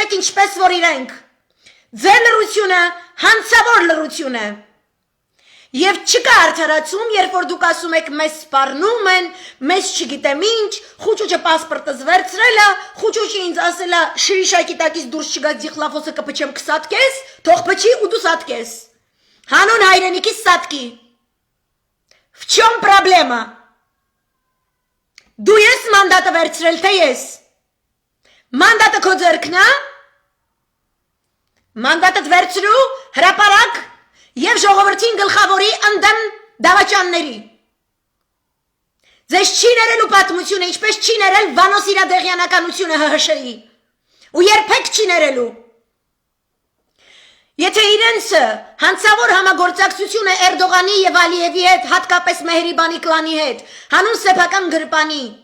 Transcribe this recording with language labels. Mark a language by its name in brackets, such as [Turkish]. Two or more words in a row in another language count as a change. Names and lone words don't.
[Armenian] եք ինչպես որ իրենք, ձեր լռությունը հանցավոր լռություն է, եւ չկա արդարացում, երբ որ դուք ասում եք մեզ սպառնում են, մեզ չգիտեմ ինչ, խուճուճը պասպորտս վերցրել է, խուճուճը ինձ ասել է շրիշակի տակից դուրս չգա ձիխլաֆոսը կպչեմ կսատկես, թող պչի ու դու սատկես։ Հանուն հայրենիքի սատկի։ [Russian] В чем проблема? [Armenian] Դու ես մանդատը վերցրել, թե ես։ Մանդատը քո ձեռքն է։ Մանդատդ վերցրու, հրապարակ եւ ժողովրդին գլխավորի ընդդեմ դավաճանների։ Ձեզ չի ներելու պատմությունը, ինչպես չի ներել Վանոս իրադեղյանականությունը ՀՀՇ-ի։ Ու երբեք չի ներելու։ Եթե իրենց հանցավոր համագործակցությունը Էրդողանի եւ Ալիևի հետ, հատկապես Մեհրիբանի կլանի հետ, հանուն սեփական գրպանի,